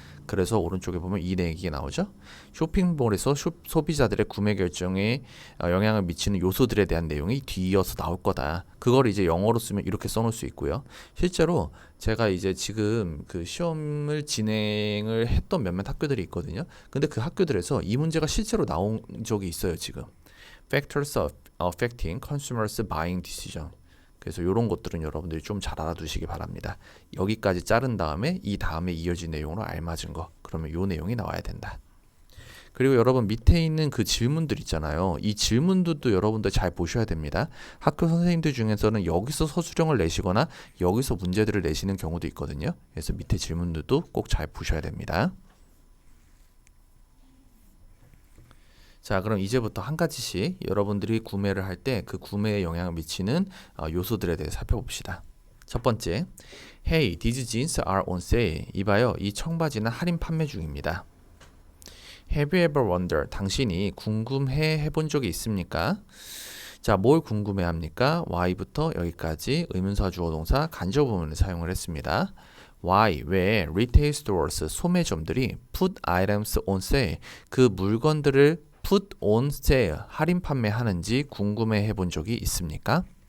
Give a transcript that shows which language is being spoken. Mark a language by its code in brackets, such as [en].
[ko] 그래서 오른쪽에 보면 이 얘기가 나오죠. 쇼핑몰에서 소비자들의 구매 결정에 영향을 미치는 요소들에 대한 내용이 뒤이어서 나올 거다. 그걸 이제 영어로 쓰면 이렇게 써놓을 수 있고요. 실제로 제가 이제 지금 그 시험을 진행을 했던 몇몇 학교들이 있거든요. 근데 그 학교들에서 이 문제가 실제로 나온 적이 있어요, 지금. [en] factors affecting consumers buying decision. [ko] 그래서 이런 것들은 여러분들이 좀 잘 알아두시기 바랍니다. 여기까지 자른 다음에 이 다음에 이어진 내용으로 알맞은 거. 그러면 이 내용이 나와야 된다. 그리고 여러분 밑에 있는 그 질문들 있잖아요. 이 질문들도 여러분들 잘 보셔야 됩니다. 학교 선생님들 중에서는 여기서 서술형을 내시거나 여기서 문제들을 내시는 경우도 있거든요. 그래서 밑에 질문들도 꼭 잘 보셔야 됩니다. 자, 그럼 이제부터 한 가지씩 여러분들이 구매를 할 때 그 구매에 영향을 미치는 요소들에 대해 살펴봅시다. [en] 첫 번째, Hey, these jeans are on sale. [ko] 이봐요, 이 청바지는 할인 판매 중입니다. [en] Have you ever wondered? [ko] 당신이 궁금해 해본 적이 있습니까? 자, 뭘 궁금해 합니까? Why부터 여기까지 의문사 주어 동사 간접 부분을 사용을 했습니다. Why? 왜 retail stores 소매점들이 put items on sale 그 물건들을 put on sale 할인 판매하는지 궁금해 해본 적이 있습니까?